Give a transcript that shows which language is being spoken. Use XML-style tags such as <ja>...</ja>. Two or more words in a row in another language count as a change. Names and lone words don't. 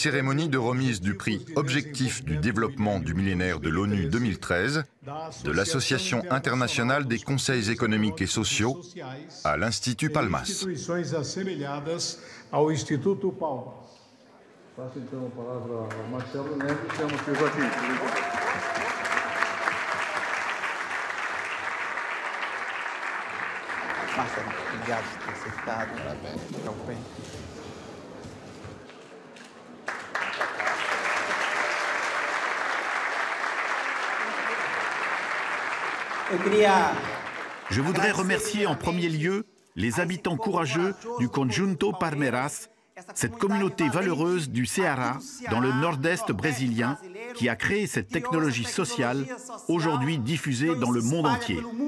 <fr>cérémonie de remise du prix Objectif du développement du millénaire de l'ONU 2013 de l'Association internationale des conseils économiques et sociaux à l'Institut Palmas.</fr> <pt>Obrigado por ter aceitado. Fica bem.</pt> <fr>Je voudrais remercier en premier lieu les habitants courageux du Conjunto Palmeiras, cette communauté valeureuse du Ceará, dans le nord-est brésilien, qui a créé cette technologie sociale, aujourd'hui diffusée dans le monde entier.</fr>